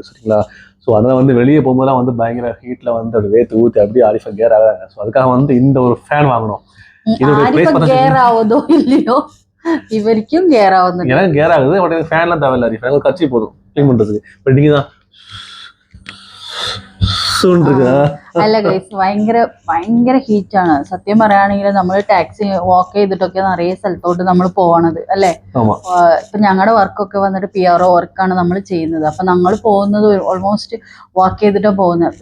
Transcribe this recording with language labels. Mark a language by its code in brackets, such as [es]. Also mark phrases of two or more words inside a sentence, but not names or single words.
[ta] சரிங்களா? ஸோ அதனால வந்து வெளியே போகும்போதெல்லாம் வந்து பயங்கர ஹீட்ல வந்து அது வேத்து ஊத்தி அப்படியே ஆரிஃபா கேர் ஆகாங்க. ஸோ அதுக்காக வந்து இந்த ஒரு ஃபேன் வாங்கணும். இதோட பிரைஸ் கேர் ஆகுதோ இல்லையோ இவருக்கும் கேர் ஆகுது. எனக்கு கேர் ஆகுது, பட் எனக்கு ஃபேன்லாம் தேவையில்லை. ஆரிஃபா எனக்கு கட்சி போதும் க்ளீன் பண்றதுக்கு. பட் நீங்க தான் [ml] അല്ല ഗൈസ്, ഭയങ്കര ഹീറ്റാണ്. സത്യം പറയുകയാണെങ്കിൽ നമ്മൾ [en] taxi walk [ml] ചെയ്തിട്ടൊക്കെ നിറയെ സ്ഥലത്തോട്ട് നമ്മൾ പോകണത് അല്ലേ? ഇപ്പൊ ഞങ്ങളുടെ വർക്കൊക്കെ വന്നിട്ട് PRO വർക്കാണ് നമ്മൾ ചെയ്യുന്നത്. അപ്പൊ ഞങ്ങൾ പോകുന്നത് [en] almost walk [ml] ചെയ്തിട്ടാണ് പോകുന്നത്.